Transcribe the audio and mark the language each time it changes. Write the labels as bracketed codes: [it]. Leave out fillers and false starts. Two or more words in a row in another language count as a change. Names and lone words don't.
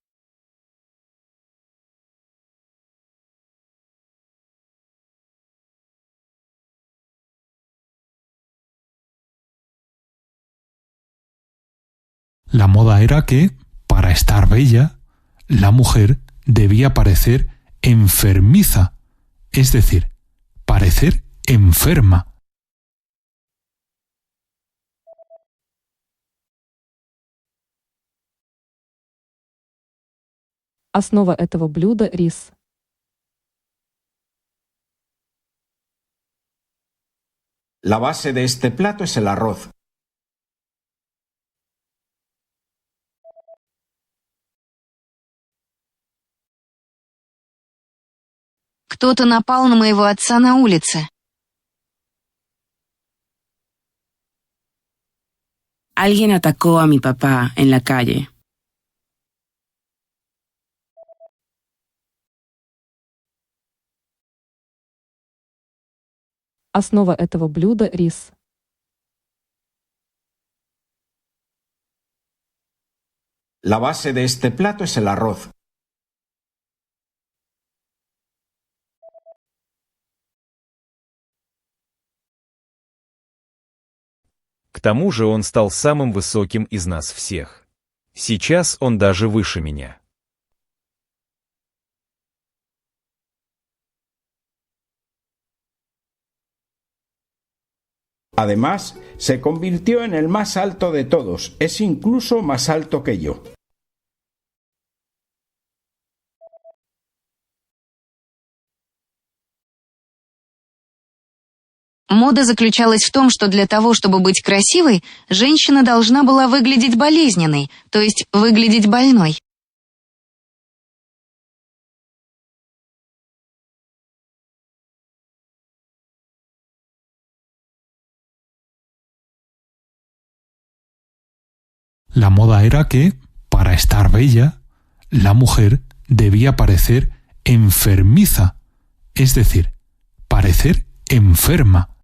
[es] La moda era que, para estar bella, la mujer debía parecer enfermiza, es decir, parecer enferma. [ru] Основа этого блюда – рис. [es] La base de este plato es el arroz. [ru] Кто-то напал на моего отца на улице. [es] Alguien atacó a mi papá en la calle. [ru] Основа этого блюда – рис. [es] La base de este plato es el arroz. [ru] К тому же он стал самым высоким из нас всех. Сейчас он даже выше меня. [es] Además, se convirtió en el más alto de todos. Es incluso más alto que yo. [ru] Мода заключалась в том, что для того, чтобы быть красивой, женщина должна была выглядеть болезненной, то есть выглядеть больной. [es] La moda era que, para estar bella, la mujer debía parecer enfermiza, es decir, parecer enferma.